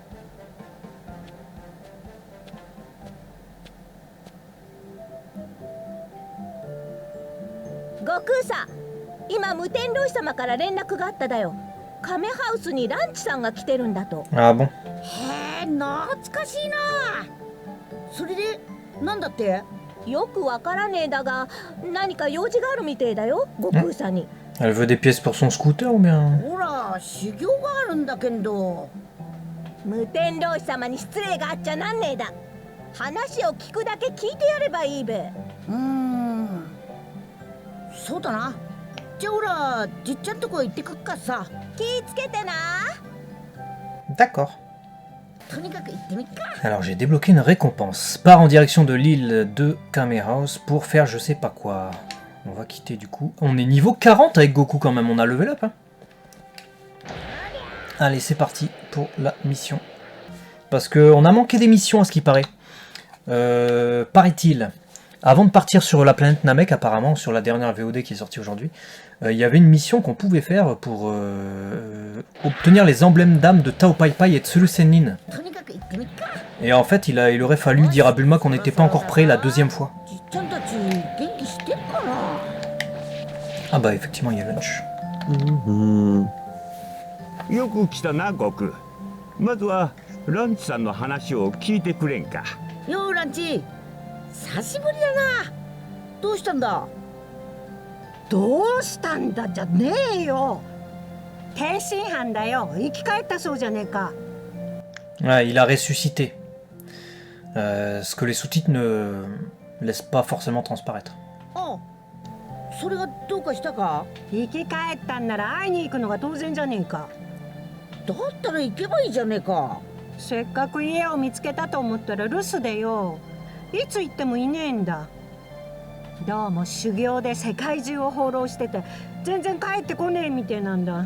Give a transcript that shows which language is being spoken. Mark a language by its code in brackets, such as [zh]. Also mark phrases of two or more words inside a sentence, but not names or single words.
[ja] 悟空さん、今無天老師様から連絡があっただよ。亀ハウスにランチさんが来てるんだと。 [fr] Ah bon? [ja] へえ、懐かしいな。それでなんだって？よくわからねえだが、何か用事があるみてえだよ、悟空さんに。 [fr] Elle veut des pièces pour son scooter ou bien? [ja] ほら、修行があるんだけど。無天老師様に失礼があっちゃなんねえだ。話を聞くだけ聞いてやればいいべ。そうだな。じゃあほら、じっちゃんとこ行ってくっかさ。気ぃつけてな。 [fr] D'accord. [ja] とにかく行ってみっか。 [fr] Alors j'ai débloqué une récompense. Part en direction de l'île de Kamehaus pour faire je sais pas quoi. On va quitter du coup. On est niveau 40 avec Goku quand même, on a level up. Hein. Allez, c'est parti pour la mission. Parce qu'on a manqué des missions à ce qui paraît. Paraît-il, avant de partir sur la planète Namek, apparemment, sur la dernière VOD qui est sortie aujourd'hui, il y avait une mission qu'on pouvait faire pour obtenir les emblèmes d'âme de Tao Pai Pai et Tsuru Sennin. Et en fait, il aurait fallu dire à Bulma qu'on n'était pas encore prêt la deuxième fois. Ah bah effectivement, il y a lunch. [ja] よく来たな、悟空。まずはランチさんの話を聞いてくれんか。ようランチ、久しぶりだな。どうしたんだ？どうしたんだじゃねえよ。天津飯だよ。生き返ったそうじゃねえか。 [fr] Ouais, il a ressuscité. Ce que les sous-titres ne laissent pas forcément transparaître. [ja] あ、それがどうかしたか？生き返ったんなら会いに行くのが当然じゃねえか。だったら行けばいいじゃねえか。せっかく家を見つけたと思ったら留守でよ。いつ行ってもいねえんだ。どうも修行で世界中を放浪してて全然帰ってこねえみてえなんだ。